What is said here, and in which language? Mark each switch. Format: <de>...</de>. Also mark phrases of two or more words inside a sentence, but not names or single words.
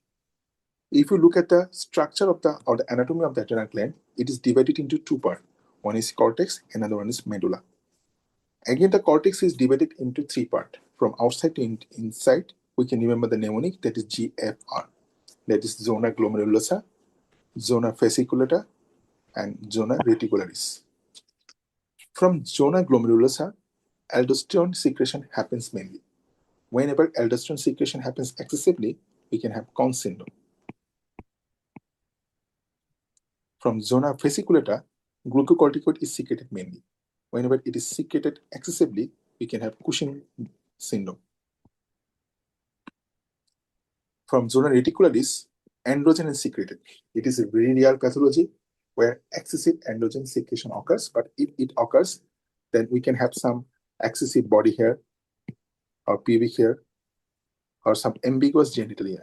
<en>If you look at the structure of the anatomy of the adrenal gland, it is divided into two parts. One is cortex, another one is medulla. Again, the cortex is divided into three parts. From outside to inside, we can remember the mnemonic, that is GFR. That is zona glomerulosa, zona fasciculata, and zona reticularis. From zona glomerulosa, aldosterone secretion happens mainly. Whenever aldosterone secretion happens excessively, we can have Conn syndrome. From zona fasciculata, glucocorticoid is secreted mainly. Whenever it is secreted excessively, we can have Cushing syndrome. From zona reticularis, androgen is secreted. It is a very rare pathology where excessive androgen secretion occurs, but if it occurs, then we can have some excessive body hair or pubic hair or some ambiguous genitalia.</en>